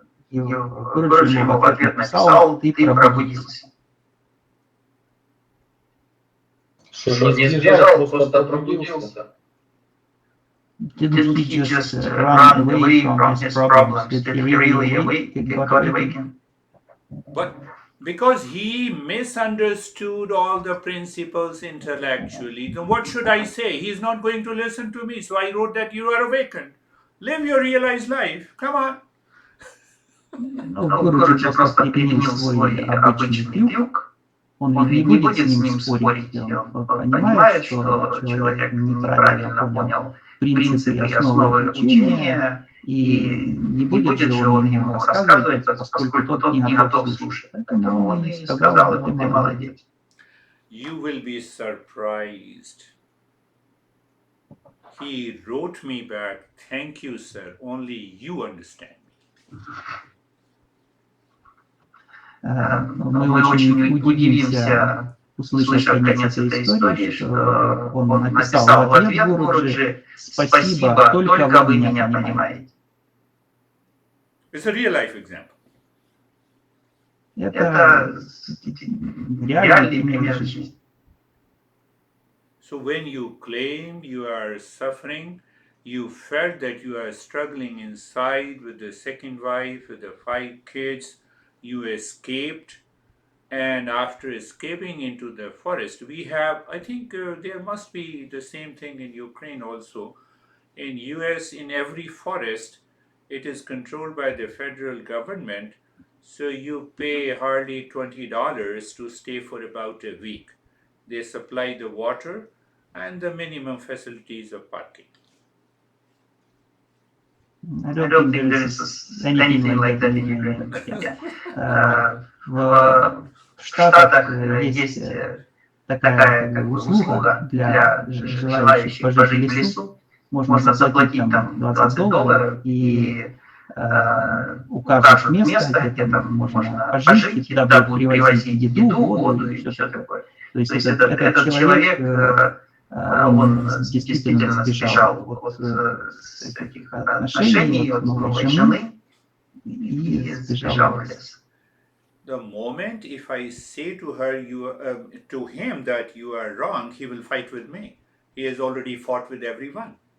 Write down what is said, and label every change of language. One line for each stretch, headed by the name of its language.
Russian: И Гурджи ему в ответ написал, ты пробудился. Что не сбежал, просто пробудился.
English: Didn't he just run away from his problems? Did he really got awakened? But because he misunderstood all the principles intellectually, then what should I say? He's not going to listen to me. So I wrote that you are awakened. Live your realized life. Come on.
Russian: Гурджи просто применил свой обычный трюк. Он не будет с ним спорить. Он понимает, что человек неправильно понял принципы и основы учения, и не будет же он ему рассказывать, поскольку тот не готов слушать. Поэтому он и сказал, ты молодец.
English: You will be surprised. He wrote me back, thank you, sir. Only you understand me.
Russian: Мы очень удивимся, услышав конец этой истории, что он написал в ответ Гуруджи: «Спасибо, только вы меня понимаете».
English: It's a real life example.
Russian: Это реальный пример жизни.
English: So when you claim you are suffering, you felt that you are struggling inside with the second wife, with the 5 kids, you escaped, and after escaping into the forest, we have, I think there must be the same thing in Ukraine also. In US, in every forest, it is controlled by the federal government, so you pay hardly $20 to stay for about a week. They supply the water and the minimum facilities of parking. I don't think there is anything like that in Ukraine. Yeah.
Russian: В Штатах есть такая как бы услуга для желающих пожить в лесу. Можно заплатить там $20, и укажут место, где там можно пожить, и туда будут привозить еду, воду и все такое. То есть этот человек, он действительно сбежал от этих отношений, от новой жены, и сбежал в лес.
English: The moment if I say to her, to him that you are wrong, he will fight with me. He has already fought with everyone.